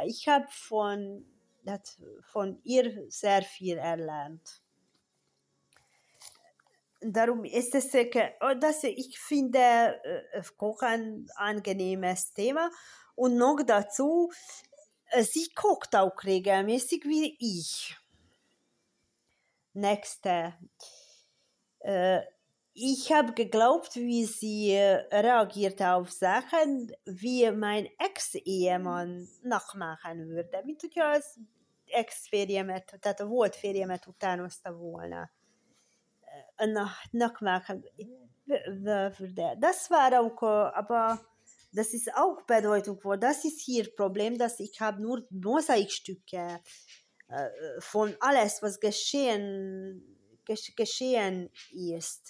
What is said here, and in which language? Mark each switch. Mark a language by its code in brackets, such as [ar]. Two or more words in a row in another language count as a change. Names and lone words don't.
[de] Ich habe von ihr sehr viel erlernt. Darum ist es, ich finde Kochen ein angenehmes Thema. Und noch dazu, sie kocht auch regelmäßig wie ich. Nächste. Ich habe geglaubt, wie sie reagierte auf Sachen, wie mein Ex-Ehemann nachmachen würde. [hu] Mint hogyha az ex-férjemet, tehát a volt férjemet utánozta volna. [de] Nachmachen würde. Das war auch, aber das ist auch bedeutungsvoll. Das ist hier Problem, dass ich habe nur Mosaikstücke von alles, was geschehen ist.